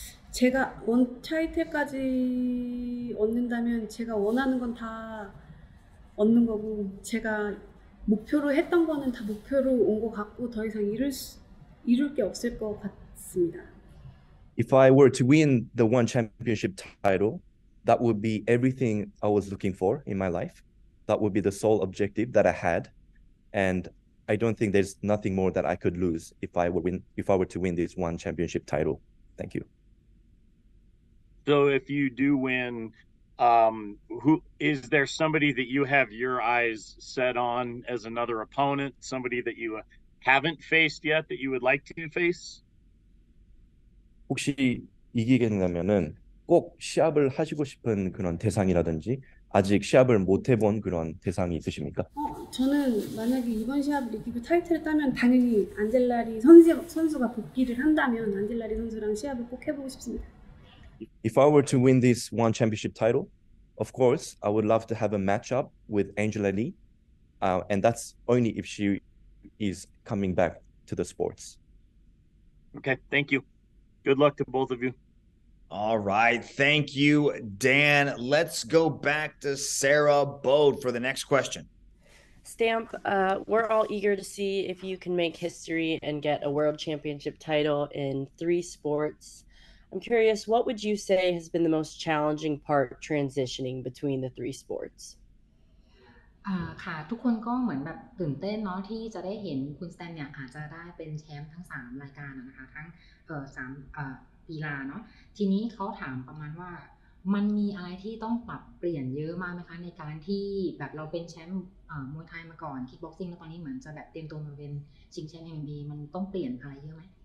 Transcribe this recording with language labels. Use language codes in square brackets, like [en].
[ko] 제가 원 타이틀까지 얻는다면 제가 원하는 건 다 얻는 거고 제가 목표로 했던 거는 다 목표로 온 것 같고 더 이상 이룰 게 없을 것 같습니다. [en] If I were to win the one championship title, that would be everything I was looking for in my life. That would be the sole objective that I had, and I don't think there's nothing more that I could lose if I were to win this one championship title. Thank you. So if you do win, who is there somebody that you have your eyes set on as another opponent, somebody that you haven't faced yet that you would like to face? [ko] 혹시 이기게 된다면은 꼭 시합을 하시고 싶은 그런 대상이라든지 아직 시합을 못 해본 그런 대상이 있으십니까? 저는 만약에 이번 시합을 이기고 타이틀을 따면 당연히 안젤라리 선수가 복귀를 한다면 안젤라리 선수랑 시합을 꼭 해보고 싶습니다. [en] If I were to win this one championship title, of course, I would love to have a matchup with Angela Lee, and that's only if she is coming back to the sports. Okay, thank you. Good luck to both of you. All right. Thank you, Dan. Let's go back to Sarah Bode for the next question. Stamp, we're all eager to see if you can make history and get a world championship title in 3 sports. I'm curious, what would you say has been the most challenging part transitioning between the 3 sports? [th] ค่ะทุกคนก็เหมือนแบบตื่นเต้นเนาะที่จะได้เห็นคุณสแตนเนี่ยอาจจะได้เป็นแชมป์ทั้ง3รายการนะคะทั้ง3กีฬาเนาะทีนี้เขาถามประมาณว่ามันมีอะไรที่ต้องปรับเปลี่ยนเยอะมากไหมคะในการที่แบบเราเป็นแชมป์มวยไทยมาก่อนคิกบ็อกซิ่งแล้วตอนนี้เหมือนจะแบบเตรียมตัวมาเป็นชิงแชมป์ MMA มันต้องเปลี่ยนอะไรเยอะไหม